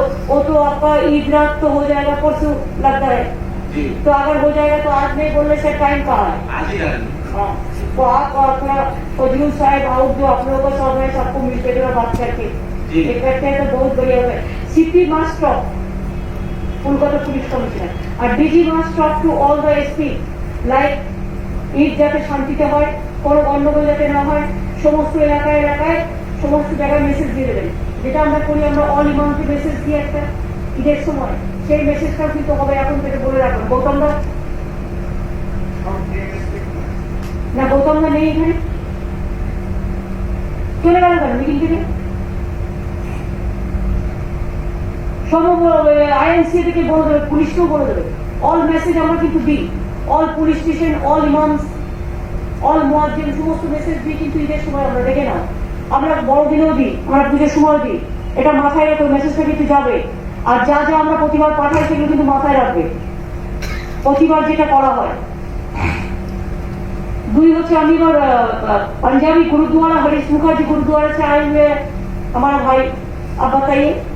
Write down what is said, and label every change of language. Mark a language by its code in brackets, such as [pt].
[hi] वो तो आपका ईद रात तो हो जाएगा, परसों लगता है, जी तो अगर हो जाएगा तो आज नहीं बोलने से टाइम कहाँ है। आज ही करेंगे। हाँ, तो आप अपना फजलू साहब आओ, जो आप लोगों को सब है, सबको मिलकर के बात करके जी। ये करते हैं तो बहुत बढ़िया होता है। [en] CP must talk, [bn] Kolkata police commissioner, [en] আর DG must talk to all the SP [bn] like Eid যাতে শান্তিতে হয়, কোনো গন্ডগোল যাতে না হয়, সমস্ত এলাকায় এলাকায় সমস্ত জায়গায় মেসেজ দিয়ে দেবেন, যেটা আমরা করি, আমরা অল ইমামকে মেসেজ দিই একটা ঈদের সময়, সেই মেসেজটাও কিন্তু হবে এখন থেকে বলে রাখুন। গৌতম দা না, গৌতম দা নেই এখানে, চলে গেল কেন মিটিং থেকে? সব আইএনসি থেকে বলে দেবে, পুলিশকেও বলে দেবে, অল মেসেজ আমরা কিন্তু দিই, all police station, all ইমামস, all মুয়াজ্জিন, সমস্ত মেসেজ দিই কিন্তু ঈদের সময়। আমরা দেখে নাও, আমরা বড়দিনেও দিই, আমরা পুজোর সময় দিই, এটা মাথায় রাখো, মেসেজটা কিন্তু যাবে। আর যা যা আমরা প্রতিবার পাঠাই সেগুলো কিন্তু মাথায় রাখবে, প্রতিবার যেটা করা হয়। 2 হচ্ছে আমি এবার [hi] पंजाबी गुरुद्वारा हरीश मुखर्जी गुरुद्वारा से आए हुए हमारा भाई, आप बताइए।